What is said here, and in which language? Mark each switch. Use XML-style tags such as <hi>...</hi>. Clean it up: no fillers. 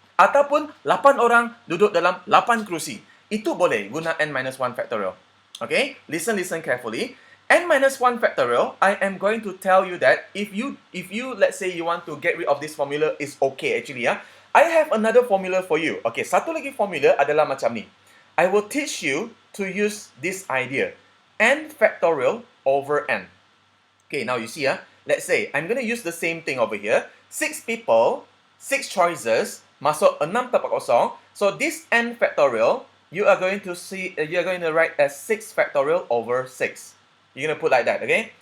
<ms>Ataupun 8 orang duduk dalam 8 kerusi. Itu boleh guna n minus 1 factorial. Okay?</ms> <en>Listen carefully. N minus 1 factorial, I am going to tell you that if you let's say you want to get rid of this formula, is okay actually, I have another formula for you.</en> <ms>Okay, satu lagi formula adalah macam ni.</ms> <en>I will teach you to use this idea. N factorial over n. Okay, now you see, let's say, I'm going to use the same thing over here. 6 people, 6 choices,</en> <ms>masuk 6 tempat kosong.</ms> <en>So this n factorial you are going to write as 6 factorial over 6. You're going to put like that, okay?</en>